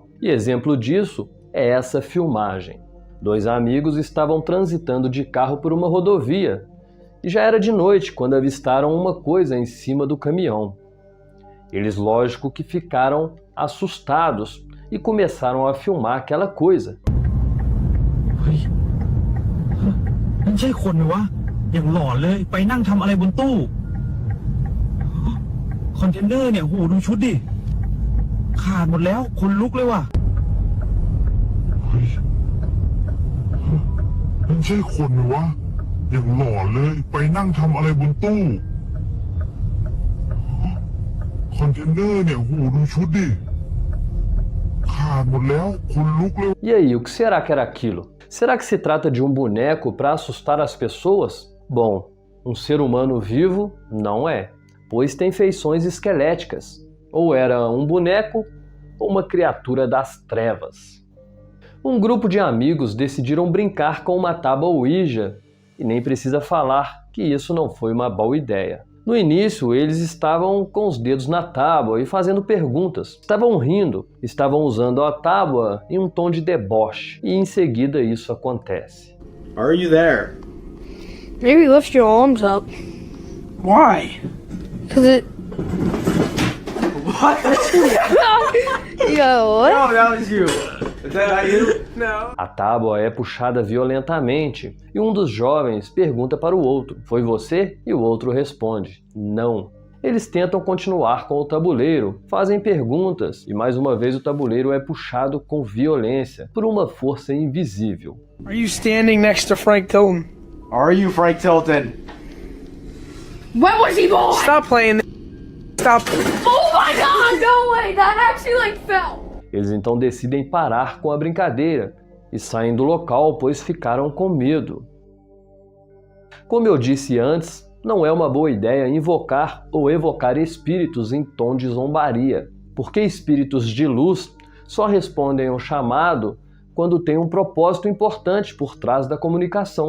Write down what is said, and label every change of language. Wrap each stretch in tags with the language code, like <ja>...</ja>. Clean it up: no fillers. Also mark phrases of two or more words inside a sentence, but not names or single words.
<pt>E exemplo disso é essa filmagem. 2 amigos estavam transitando de carro por uma rodovia e já era de noite quando avistaram uma coisa em cima do caminhão. Eles, lógico, que ficaram assustados e começaram a filmar aquela coisa.</pt> <th>นั่นใช่คนไหมวะอย่างหลอนเลยไปนั่งทำอะไรบนตู้คอนเทนเนอร์เนี่ยโหดูชุดดิขาดหมดแล้วคนลุกเลยว่ะ มันใช่คนไหมวะอย่างหลอนเลยไปนั่งทำอะไรบนตู้คอนเทนเนอร์เนี่ยโหดูชุดดิขาดหมดแล้วคนลุกเลย</th> <pt>E aí, o que será que era aquilo? Será que se trata de um boneco para assustar as pessoas? Bom, um ser humano vivo não é, pois tem feições esqueléticas. Ou era um boneco ou uma criatura das trevas. Um grupo de amigos decidiram brincar com uma tábua Ouija, e nem precisa falar que isso não foi uma boa ideia. No início, eles estavam com os dedos na tábua e fazendo perguntas. Estavam rindo, estavam usando a tábua em um tom de deboche. E em seguida isso acontece.</pt> <en>Are you there? Maybe lift your arms up. Why? Cause it... What? Yo, what? No, that was you. Is that not you? No.</en> <pt>A tábua é puxada violentamente e um dos jovens pergunta para o outro: "Foi você?" E o outro responde: "Não." Eles tentam continuar com o tabuleiro, fazem perguntas e mais uma vez o tabuleiro é puxado com violência por uma força invisível.</pt> <en>Are you standing next to Frank Tilton? Are you Frank Tilton? When was he born? Stop playing. Stop. Oh my god, no way! That actually fell!</en> <pt>Eles então decidem parar com a brincadeira e saem do local, pois ficaram com medo. Como eu disse antes, não é uma boa ideia invocar ou evocar espíritos em tom de zombaria, porque espíritos de luz só respondem ao chamado quando tem um propósito importante por trás da comunicação.</pt>